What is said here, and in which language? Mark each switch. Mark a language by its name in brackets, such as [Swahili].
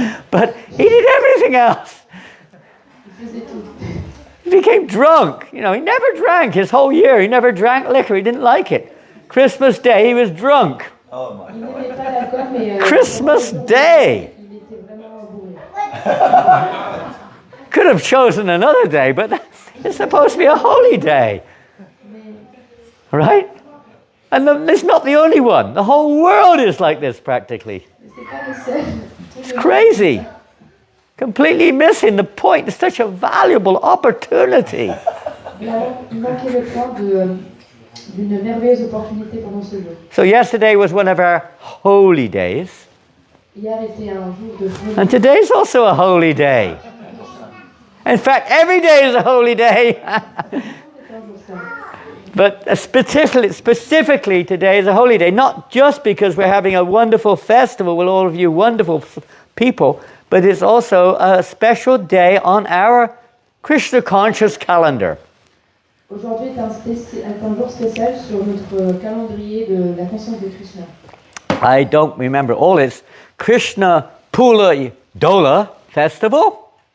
[English] But he did everything else. [French] Il faisait tout. [English] He became drunk. He never drank his whole year. He never drank liquor. He didn't like it. Christmas Day, he was drunk. Oh my [French] Il [English] God. [French] n'aimait pas l'alcool, mais [English] Christmas Day. [French] il était vraiment bourré. [English] Could have chosen another day, but it's supposed to be a holy day. Right? And it's not the only one. The whole world is like this practically. [French] C'est pas le seul. [English] It's crazy. Completely missing the point. It's such a valuable opportunity. [French] Il manquait le point d'une merveilleuse opportunité pendant ce jour. [English] So yesterday was one of our holy days. [French] Hier était un jour de folie. [English] And today's also a holy day. In fact, every day is a holy day. But specifically today is a holy day. Not just because we're having a wonderful festival with all of you wonderful people, but it's also a special day on our Krishna conscious calendar. [French] Aujourd'hui est un jour spécial sur notre calendrier de la conscience de Krishna. [English] I don't remember all. It's Krishna Pula Dola Festival.